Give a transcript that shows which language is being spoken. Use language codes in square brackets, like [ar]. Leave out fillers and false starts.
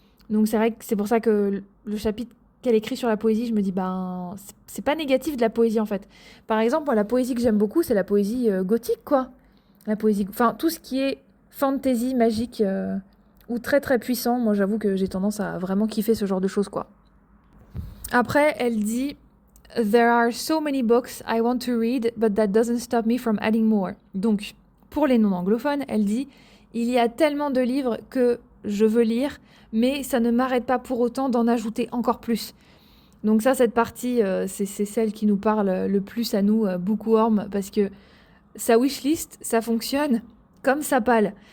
[fr] Donc c'est vrai que c'est pour ça que le chapitre qu'elle écrit sur la poésie, je me dis ben c'est pas négatif de la poésie en fait. Par exemple, moi, la poésie que j'aime beaucoup, c'est la poésie gothique quoi. La poésie, enfin tout ce qui est fantasy magique ou très très puissant, moi j'avoue que j'ai tendance à vraiment kiffer ce genre de choses quoi. Après, elle dit [en] There are so many books I want to read, but that doesn't stop me from adding more. [fr] Donc, pour les non-anglophones, elle dit il y a tellement de livres que je veux lire, mais ça ne m'arrête pas pour autant d'en ajouter encore plus. Donc ça, cette partie, c'est celle qui nous parle le plus à nous, Bookworm, parce que sa wishlist, ça fonctionne comme sa palle.